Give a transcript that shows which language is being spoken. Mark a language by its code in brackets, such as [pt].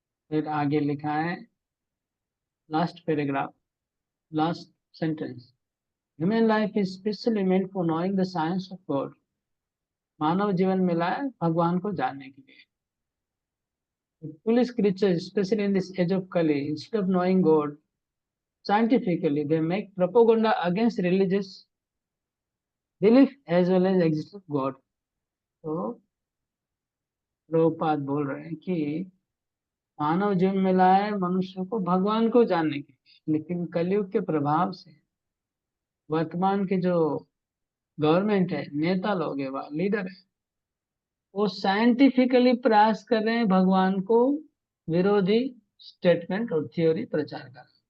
[hi] फिर आगे लिखा है, [en] Last paragraph, last sentence, human life is specially meant for knowing the science of God. [hi] मानव जीवन मिला है भगवान को जानने के लिए। [en] Foolish creatures, especially in this age of Kali, instead of knowing God scientifically, they make propaganda against religious belief as well as existence of God. [hi] तो प्रभुपाद बोल रहे हैं कि मानव जीवन मिला है मनुष्य को भगवान को जानने के लिए, लेकिन कलयुग के प्रभाव से वर्तमान के जो गवर्नमेंट है, नेता लोग है, लीडर है, वो साइंटिफिकली प्रयास कर रहे हैं भगवान को विरोधी स्टेटमेंट और थ्योरी प्रचार कर।